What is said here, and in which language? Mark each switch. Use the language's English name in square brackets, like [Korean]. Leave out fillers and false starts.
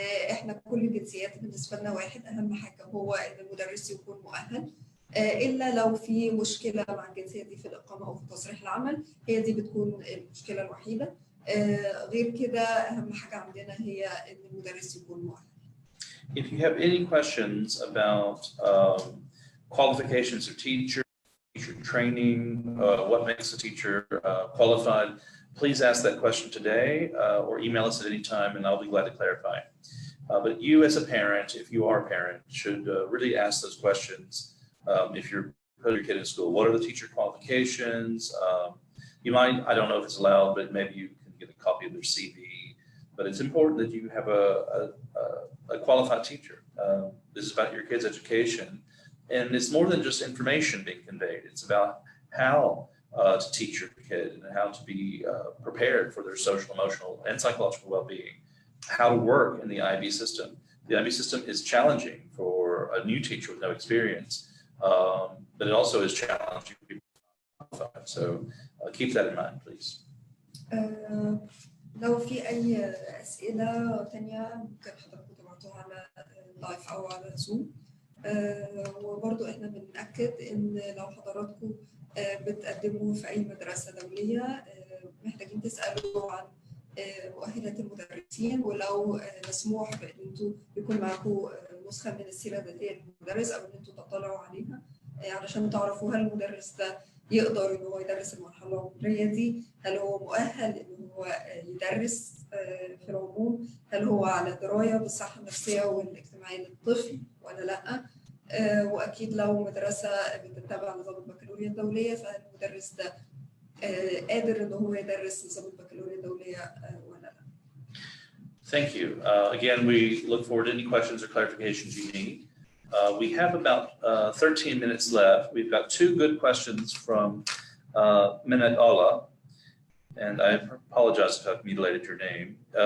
[Arabic] إحنا كل الجنسيات بالنسبة لنا واحد، أهم حاجة هو إن المدرس يكون مؤهل، إلا لو في مشكلة مع الجنسية دي في الإقامة أو في تصريح العمل، هي دي بتكون المشكلة الوحيدة. غير كده أهم حاجة عندنا هي إن المدرس يكون مؤهل. [English] If you have any questions about qualifications of teacher training, what makes a teacher qualified, please ask that question today or email us at any time, and I'll be glad to clarify. But you as a parent, if you are a parent, should really ask those questions. If you're putting your kid in school, what are the teacher qualifications? You might, I don't know if it's allowed, but maybe you can get a copy of their CV. But it's important that you have a qualified teacher. This is about your kid's education. And it's more than just information being conveyed. It's about how to teach your kid and how to be prepared for their social, emotional, and psychological well-being, how to work in the IB system. The IB system is challenging for a new teacher with no experience, but it also is challenging for people qualified. So keep that in mind, please. [Arabic] لو في أي أسئلة تانية ممكن حضرتك تبعتوها على لايف أو على زوم. وبرضو احنا بنأكد ان لو حضراتكم بتقدموا في اي مدرسة دولية محتاجين تسألوا عن مؤهلات المدرسين، ولو مسموح بان انتوا يكون معاكم نسخة من السيرة الذاتية للمدرس او ان انتوا تطلعوا عليها علشان تعرفوا هل المدرس ده يقدر ان هو يدرس المرحلة العمرية دي، هل هو مؤهل ان هو يدرس في العموم، هل هو على دراية بالصحة النفسية والاجتماعية للطفل ولا لا. واكيد لو مدرسة بتتبع نظام البكالوريا الدولية فالمدرس ده قادر ان هو يدرس نظام البكالوريا الدولية ولا لا. [English] Thank you. Again, we look forward to any questions or clarifications you need. We have about 13 minutes left. We've got two good questions from Minat Allah, and I apologize if I've mutilated your name.